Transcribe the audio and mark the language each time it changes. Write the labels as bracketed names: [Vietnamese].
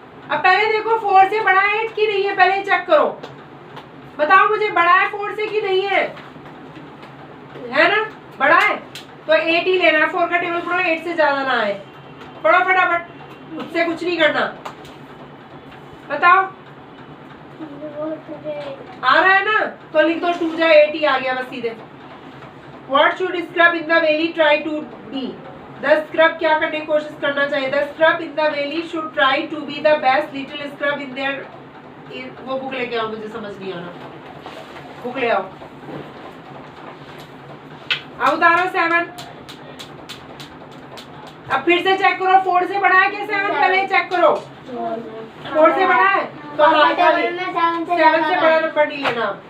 [Hindi] अब पहले देखो 4 से बड़ा है 8 की नहीं है, पहले चेक करो, बताओ मुझे बड़ा है 4 से की नहीं है ना? बड़ा है तो 8 ही लेना है। 4 का टेबल पढ़ो, 8 से ज्यादा ना आए, पढ़ो फटाफट, मुझसे कुछ नहीं करना, बताओ आ रहा है ना? तो लिख दो 2 जा 8 ही आ गया बस सीधे। [English] What should scrub in the valley try to be? The scrub [Hindi] क्या करने की कोशिश करना चाहिए? [English] The scrub in the valley should try to be the best little scrub in their [Hindi] वो बुक लेके आओ, मुझे समझ नहीं आ रहा, बुक ले आओ। अब उतारो 7, अब फिर से चेक करो 4 से बड़ा है क्या 7? पहले चेक करो 4 से बड़ा है तो हाँ खाली 7 से बड़ा नंबर नहीं लेना।